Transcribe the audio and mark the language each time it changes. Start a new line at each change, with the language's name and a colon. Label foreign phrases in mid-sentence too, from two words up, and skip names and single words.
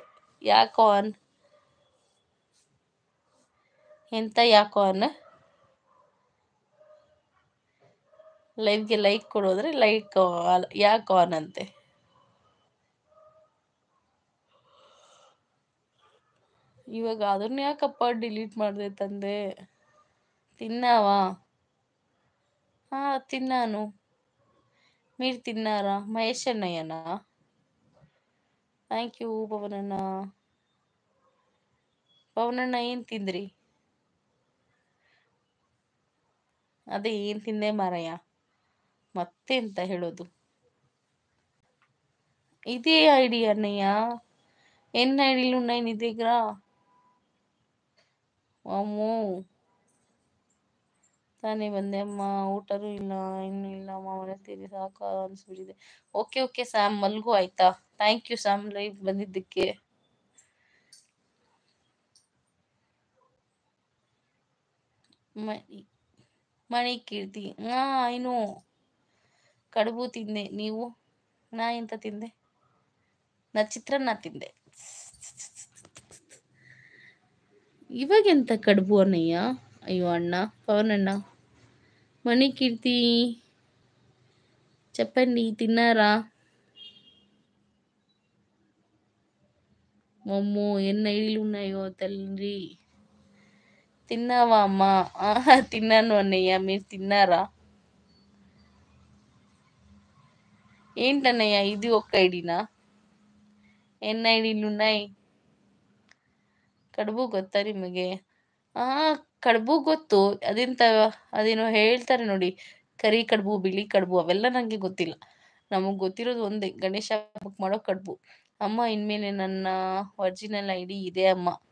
Kannada: ಯಾಕೋ ಎಂತ ಯಾಕೋ ಲೈವ್ಗೆ ಲೈಕ್ ಕೊಡೋದ್ರೆ ಲೈಕ್ ಯಾಕೋ ಅಂತೆ. ಇವಾಗ ಅದನ್ನ ಯಾಕಪ್ಪ ಡಿಲೀಟ್ ಮಾಡಿದೆ ತಂದೆ?
Telugu: ತಿನ್ನಾವಾ? తిన్నాను. మీరు తిన్నారా? మహేష్ అన్నయ్యనా?
English: thank you
Kannada: ಪವನಣ್ಣ. ಪವನಣ್ಣ ಏನು ತಿಂದ್ರಿ? ಅದೇ ಏನು ತಿಂದೆ ಮಾರಯ್ಯ, ಮತ್ತೆ ಅಂತ ಹೇಳೋದು?
Telugu: ఇదే ఐడి అన్నయ్య. ఎన్ని ఐడీలు ఉన్నాయి నీ దగ్గర? అమ్మో,
Kannada: ತಾನೇ ಬಂದೆ ಅಮ್ಮ. ಊಟನೂ ಇಲ್ಲ, ಇನ್ನೂ ಇಲ್ಲ ಅಮ್ಮ. ಮನೆ ಸಾಕು ಅನಿಸ್ಬಿಟ್ಟಿದೆ.
English: okay okay
Kannada: ಸ್ಯಾಮ್, ಮಲ್ಗು ಆಯ್ತಾ?
English: thank you
Kannada: ಸ್ಯಾಮ್ ಲೈವ್ ಬಂದಿದ್ದಕ್ಕೆ. ಮಣಿ ಕೀರ್ತಿ, ಏನು ಕಡುಬು ತಿಂದೆ. ನೀವು? ನಾ ಎಂತ ತಿಂದೆ? ನಾ ಚಿತ್ರಾನ್ನ ತಿಂದೆ. ಇವಾಗೆಂತ ಕಡುಬು ಅಣ್ಣಯ್ಯ? ಅಯ್ಯೋ ಅಣ್ಣ, ಪವನಣ್ಣ. ಮಣಿ ಕೀರ್ತಿ
Telugu: చెప్పండి, తిన్నారా? అమ్మో, ఎన్ని ఐడీలు ఉన్నాయో తల్లి. తిన్నావా అమ్మా? తిన్నాను అన్నయ్య, మీరు తిన్నారా? ఏంటన్నయ్య ఇది ఒక్క ఐడినా? ఎన్ని ఐడీలు ఉన్నాయి?
Kannada: ಕಡುಬು ಗೊತ್ತಾ ನಿಮಗೆ? ಕಡುಬು ಗೊತ್ತು. ಅದೇನೋ ಹೇಳ್ತಾರೆ ನೋಡಿ, ಕರಿ ಕಡುಬು, ಬಿಳಿ ಕಡುಬು, ಅವೆಲ್ಲ ನನಗೆ ಗೊತ್ತಿಲ್ಲ. ನಮಗೆ ಗೊತ್ತಿರೋದು ಒಂದೇ, ಗಣೇಶ ಹಬ್ಬಕ್ಕೆ ಮಾಡೋ ಕಡುಬು. ಅಮ್ಮ, ಇನ್ಮೇಲೆ ನನ್ನ
English: original ID
Kannada: ಇದೆ ಅಮ್ಮ.